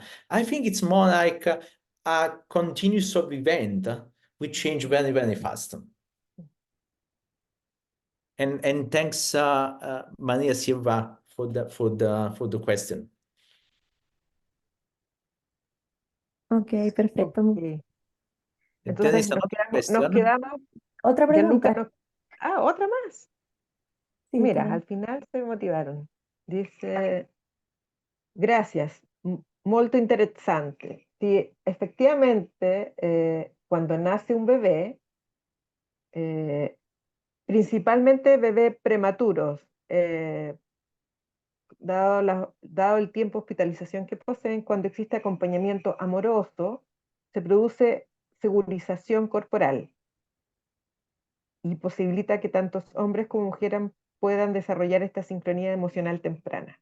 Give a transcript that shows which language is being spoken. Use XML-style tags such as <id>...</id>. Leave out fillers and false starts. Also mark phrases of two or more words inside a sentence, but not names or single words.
<en>I think it's more like a continuous of event which change very, very fast. And thanks, Maria Silva, for the question.</en> <es>Ok, perfecto. Ok.</es> <en>There</en> <es>Entonces</es> <en>is another</en> <es>nos</es> <en>question.</en> <es>quedamos, Otra Gianluca, pregunta. otra más. Sí, Mira, tenemos. al final se motivaron. Dice, gracias,</es> <it>molto interessante.</it> <es>Sí, efectivamente, cuando nace un bebé, principalmente bebés prematuros, dado el tiempo de hospitalización que poseen, cuando existe acompañamiento amoroso, se produce segurización corporal y posibilita que tantos hombres como mujeres puedan desarrollar esta sincronía emocional temprana.</es>